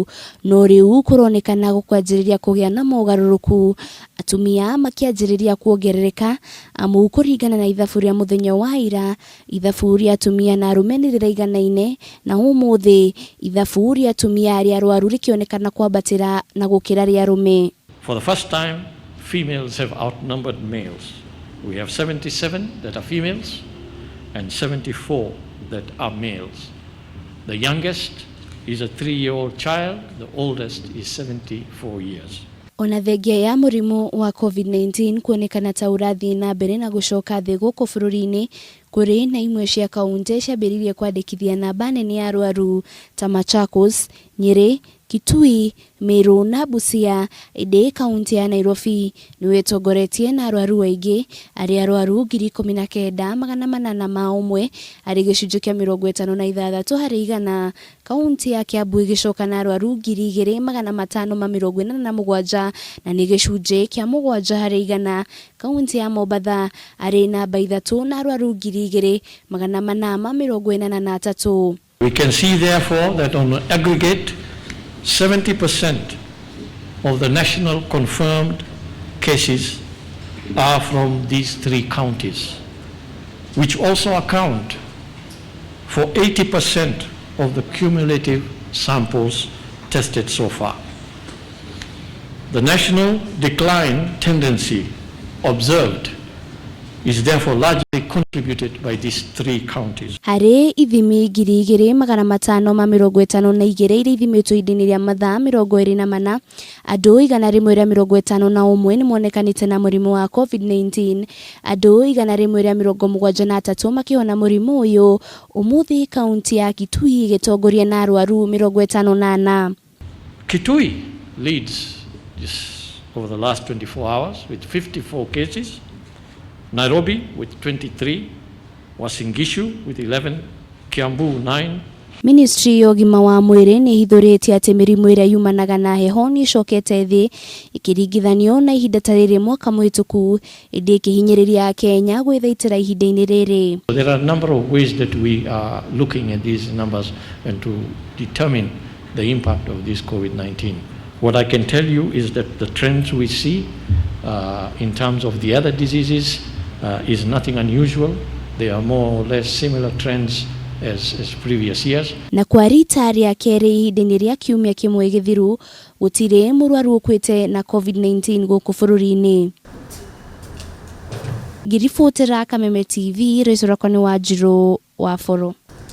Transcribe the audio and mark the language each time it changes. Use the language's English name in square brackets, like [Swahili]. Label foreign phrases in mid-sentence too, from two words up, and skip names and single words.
[Kikuyu] No rĩu kũronekana gũkwanjĩrĩria kũgĩa na mogarũrũku, atumia makĩanjĩrĩria kuongerereka, amu kũringana na ithabu rĩa mũthenya wa ira, ithabu rĩa atumia na arume nĩ rĩraiganaine, na ũmũthĩ ithabu rĩa atumia rĩa arwaru rĩkĩonekana kwambatĩra na gũkĩra rĩa arume. [English] For the first time, females have outnumbered males. We have 77 that are females and 74 that are males. The youngest is a 3-year-old child, the oldest is 74 years. [Kikuyu] Ona thengia ya mũrimũ wa COVID-19 kuonekana ta ũrathiĩ na mbere na gũcoka thĩ gũkũ bũrũri-inĩ, kũrĩ na imwe cia kaunti ciambĩrĩirie kwandĩkithia namba nene ya arwaru ta Machakos, Nyeri, Kitui, Meru na Busia. Ĩndĩ kaunti ya Nairobi nĩyo ĩtongoretie na arwaru aingĩ, arĩa arwaru 19,801 arĩ gĩcunjĩ kĩa 56 harĩ igana. Kaunti ya Kiambu ĩgĩcoka na arwaru 2,547 na nĩ gĩcunjĩ kĩa 7 harĩ igana. Kaunti ya Mombasa arĩ namba 3 na arwaru 2,443. [English] We can see therefore that on the aggregate 70% of the national confirmed cases are from these 3 counties, which also account for 80% of the cumulative samples tested so far. The national decline tendency observed is therefore largely contributed by these 3 counties. [Kikuyu] Harĩ ithimi 2,552 iria ithimitwo ihinda-inĩ rĩa mathaa 24, andũ 151 nĩ monekanĩte na mũrimũ wa COVID-19, andũ 173 makĩhona mũrimũ ũyũ. Ũmũthĩ kaunti ya Kitui ĩgĩtongoria na arwaru 54. [English] Kitui leads this over the last 24 hours with 54 cases. Nairobi with 23, Uasin Gishu with 11, Kiambu 9. [Kikuyu] Ministry ya ũgima wa mwĩrĩ nĩ ithũrĩtie atĩ mĩrimũ ĩrĩa yumanaga na heho nĩ ĩcokete thĩ ĩkĩringithanio na ihinda ta rĩrĩ mwaka mũhĩtũku, ĩndĩ ĩkĩhinyĩrĩria Kenya gwĩthaitĩra ihinda-inĩ rĩrĩ. [English] There are a number of ways that we are looking at these numbers and to determine the impact of this COVID-19. What I can tell you is that the trends we see in terms of the other diseases is nothing unusual. They are more or less similar trends as previous years. [Kikuyu] Na kwa rita rĩa kerĩ ihinda-inĩ rĩa kiumia kĩmwe gĩthiru, gũtirĩ mũrwaru ũkuĩte na COVID-19 gũkũ bũrũri-inĩ. Ngiribotera Kameme TV, Rĩcũra kwani Wanjirũ wa Foro.